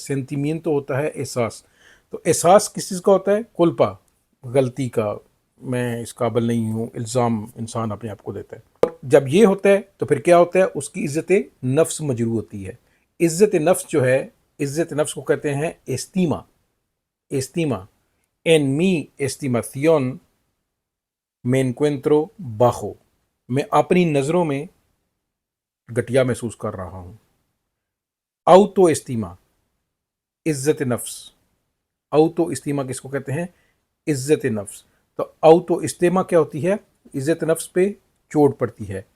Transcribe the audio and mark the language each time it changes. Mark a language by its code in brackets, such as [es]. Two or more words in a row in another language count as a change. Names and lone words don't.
[ur] سینتیمینتو ہوتا ہے احساس، تو احساس کس چیز کا ہوتا ہے؟ کلپا، غلطی کا، میں اس قابل نہیں ہوں، الزام انسان اپنے آپ کو دیتا ہے۔ اور جب یہ ہوتا ہے تو پھر کیا ہوتا ہے؟ اس کی عزت نفس مجروح ہوتی ہے۔ عزت نفس جو ہے، عزت نفس کو کہتے ہیں [es] estima, estima, en mi estimación me encuentro bajo، [ur] میں اپنی نظروں میں گھٹیا محسوس کر رہا ہوں۔ [es] auto estima, [ur] عزت نفس، [es] auto estima [ur] کس کو کہتے ہیں؟ عزت نفس۔ تو [es] auto estima [ur] کیا ہوتی ہے؟ عزت نفس پہ چوٹ پڑتی ہے۔